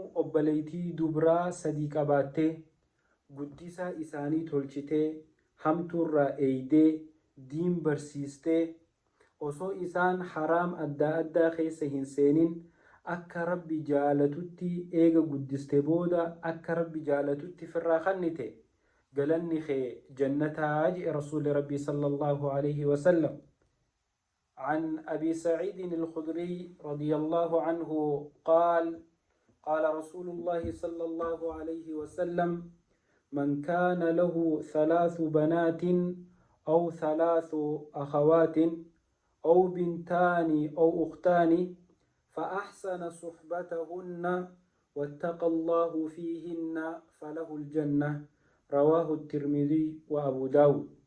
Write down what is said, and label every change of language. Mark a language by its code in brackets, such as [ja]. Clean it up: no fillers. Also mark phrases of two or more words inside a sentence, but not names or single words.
[om] obboleeytii dubraa sadii qabaattee guddisaa isaanii tolchitee hamtuurraa eeydee diin barsiistee osoo isaan haraam adda addaa keessa hin seenin akka rabbi jaalatutti eega guddiste booda akka rabbi jaalatutti firraa kannite galanni kee jannataa jedhe rasuuli rabbii [ar] صلى الله عليه وسلم. عن أبي سعيد الخدري رضي الله عنه قال قال رسول الله صلى الله عليه وسلم من كان له 3 بنات أو 3 أخوات أو بنتان أو أختان فأحسن صحبتهن واتقى الله فيهن فله الجنة رواه الترمذي وأبو داود.